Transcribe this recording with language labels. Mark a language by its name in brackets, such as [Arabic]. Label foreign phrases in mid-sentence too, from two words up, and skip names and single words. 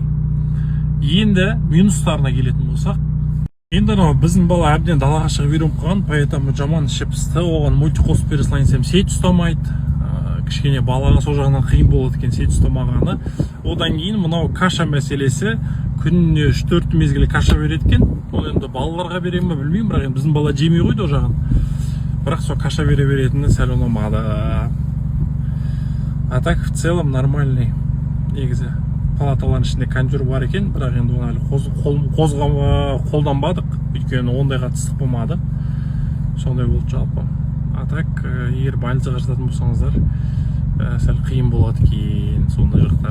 [Kazakh] Енді минустарына келетін болсақ, енді біздің бала әбден далаға шығып үйреніп қалған, поэтому жаман іші пысты, оған мультиқос бере салайын десем сет ұстамайды. Кішкене балаға сол жағынан қиын болады екен сет ұстамағаны. Одан кейін мынау каша мәселесі, күніне 3-4 мезгілі каша береді екен. Ол енді балаларға берем бе білмеймін, бірақ біздің бала жемей қойды о жағын. Бірақ сол каша бере беретіні сәл ұнамады. [Russian] А так в целом нормальный. [Kazakh] Негізі палаталардың ішінде кондер бар екен, бірақ енді оны қолданбадық, өйткені ондай қатыстық болмады. Сондай болды жалпы. [Russian] А так, [Kazakh] егер больницаға жататын болсаңыздар, сәл қиын болады екен сондай жақтар.